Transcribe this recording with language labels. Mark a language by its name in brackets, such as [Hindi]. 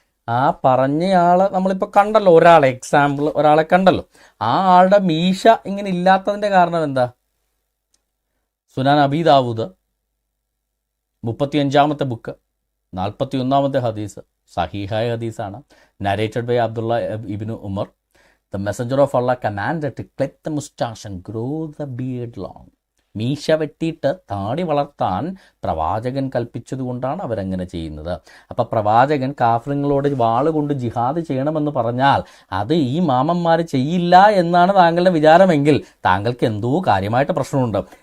[Malayalam] ആ പറഞ്ഞയാളെ നമ്മളിപ്പോൾ കണ്ടല്ലോ, ഒരാളെ കണ്ടല്ലോ. ആ ആളുടെ മീശ ഇങ്ങനെ ഇല്ലാത്തതിൻ്റെ കാരണം എന്താ? സുനാൻ അബീ ദാവൂദ് 35-ാമത്തെ ബുക്ക് 41-ാമത്തെ ഹദീസ് സഹീഹായ ഹദീസാണ്. [English] Narrated by Abdullah Ibn Umar. The messenger of Allah commanded to clip the mustache and grow the beard long. [Malayalam] മീശ വെട്ടിയിട്ട് താടി വളർത്താൻ പ്രവാചകൻ കൽപ്പിച്ചതുകൊണ്ടാണ് അവരങ്ങനെ ചെയ്യുന്നത്. അപ്പം പ്രവാചകൻ കാഫിറുകളോട് വാള് കൊണ്ട് ജിഹാദ് ചെയ്യണമെന്ന് പറഞ്ഞാൽ അത് ഈ മാമന്മാർ ചെയ്യില്ല എന്നാണ് താങ്കളുടെ വിചാരമെങ്കിൽ താങ്കൾക്ക് എന്തോ കാര്യമായിട്ട് പ്രശ്നമുണ്ട്.